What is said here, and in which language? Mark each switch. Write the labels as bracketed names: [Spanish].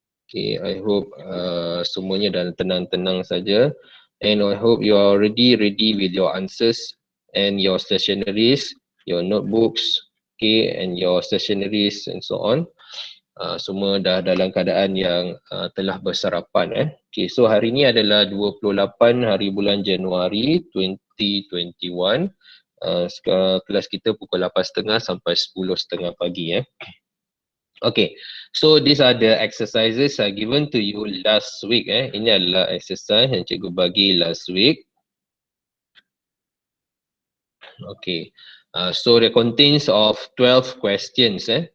[Malay] Okay, [English] I hope [Malay] semuanya dalam tenang-tenang saja. [English] And I hope you are already ready with your answers and your stationeries, your notebooks, okay, and your stationeries and so on. [Malay] Semua dah dalam keadaan yang telah bersarapan. Okay, so hari ini adalah 28 hari bulan Januari 2021. Kelas kita pukul 8.30 sampai 10.30 pagi. [English] Okay, so these are the exercises given to you last week. [Malay] Ini adalah exercise yang cikgu bagi [English] last week. Okay, so it contains of 12 questions.